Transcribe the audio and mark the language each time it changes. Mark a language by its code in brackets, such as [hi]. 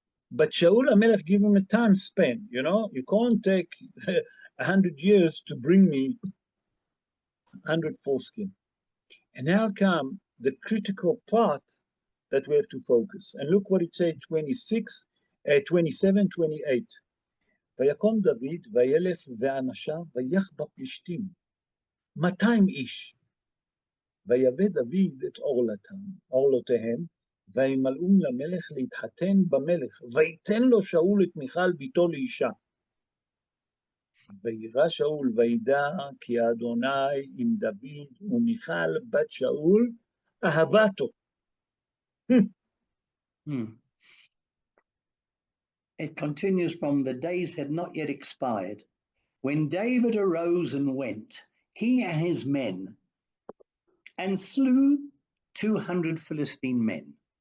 [en] But Shaul HaMelech gave him a time span, you know? You can't take 100 years to bring me 100 foreskin. And now come the critical part that we have to focus. And look what it says, 27, 28. [he] ויקום דוד וילך ואנשיו ויך בפלישתים 200 איש. ויבא דוד את עורלותיהם וימלאום למלך להתחתן במלך ויתן לו שאול את מיכל ביתו לאישה. וירא שאול וידע כי אדוני עם דוד ומיכל בת שאול אהבתו. [en] It continues from the days had not yet expired, when David arose and went, he and his men, and slew 200 Philistine men.